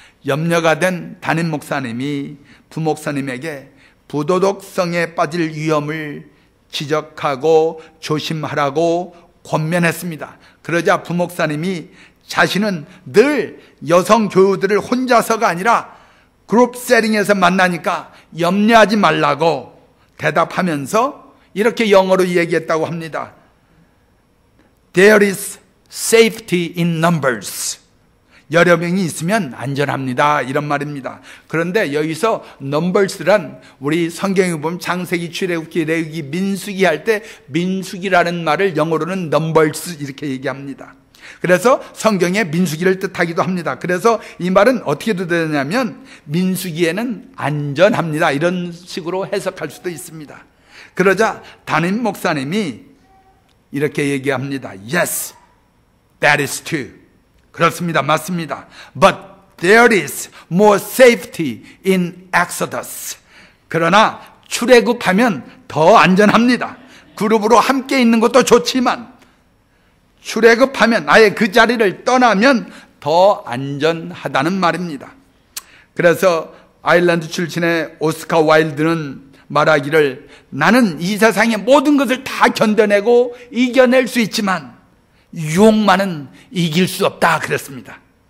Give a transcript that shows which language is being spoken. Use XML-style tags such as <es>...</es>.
<ko>염려가 된 담임 목사님이 부목사님에게 부도덕성에 빠질 위험을 지적하고 조심하라고 권면했습니다. 그러자 부목사님이 자신은 늘 여성 교우들을 혼자서가 아니라 그룹 세팅에서 만나니까 염려하지 말라고 대답하면서 이렇게 영어로 얘기했다고 합니다.</ko> <en>There is safety in numbers.</en> <ko>여러 명이 있으면 안전합니다. 이런 말입니다. 그런데 여기서 numbers란 우리 성경에 보면 창세기, 출애굽기, 레위기, 민수기 할 때 민수기라는 말을 영어로는 numbers 이렇게 얘기합니다. 그래서 성경에 민수기를 뜻하기도 합니다. 그래서 이 말은 어떻게 되냐면 민수기에는 안전합니다. 이런 식으로 해석할 수도 있습니다. 그러자 담임 목사님이 이렇게 얘기합니다.</ko> <en>Yes, that is true.</en> <ko>그렇습니다. 맞습니다.</ko> <en>But there is more safety in Exodus.</en> <ko>그러나 출애굽하면 더 안전합니다. 그룹으로 함께 있는 것도 좋지만 출애굽하면 아예 그 자리를 떠나면 더 안전하다는 말입니다. 그래서 아일랜드 출신의 오스카 와일드는 말하기를 나는 이 세상의 모든 것을 다 견뎌내고 이겨낼 수 있지만 유혹만은 이길 수 없다 그랬습니다.</ko>